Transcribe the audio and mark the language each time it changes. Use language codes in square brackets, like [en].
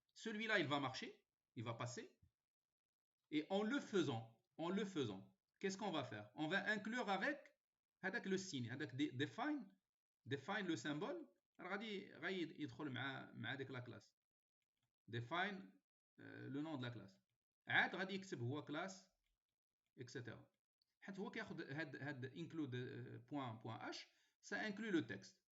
[fr] Celui-là, il va marcher, il va passer. Et en le faisant, qu'est-ce qu'on va faire? On va inclure avec le signe, avec define le symbole, [ar] غادي يدخل مع ديك لا كلاس. [fr] Define le nom de la classe. [ar] عاد غادي يكتب هو كلاس etc. حيت هو كياخذ هاد include point h, [fr] ça inclut le texte.